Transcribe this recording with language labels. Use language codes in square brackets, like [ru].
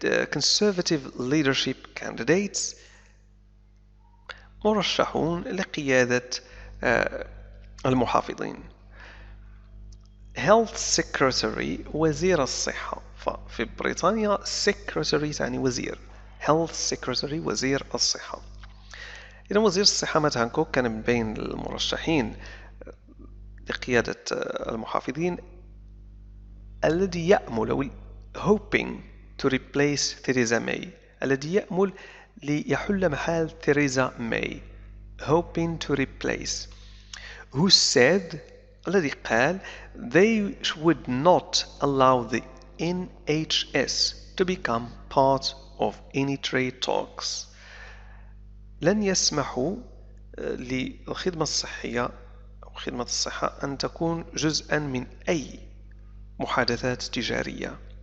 [en] conservative leadership candidates [ar] مرشحون لقيادة المحافظين. health secretary وزير الصحة، ففي بريطانيا secretary تعني وزير. health secretary وزير الصحة. إذا وزير الصحة مات هانكوك كان من بين المرشحين لقيادة المحافظين الذي يأمل أو [en] hoping to replace Theresa May، [ar] الذي يأمل ليحل محل ثيريزا ماي. [en] hoping to replace. who said [ar] الذي قال [en] they would not allow the NHS to become part of any trade talks. [ar] لن يسمحوا للخدمة الصحية أو خدمة الصحة أن تكون جزءا من أي محادثات تجارية.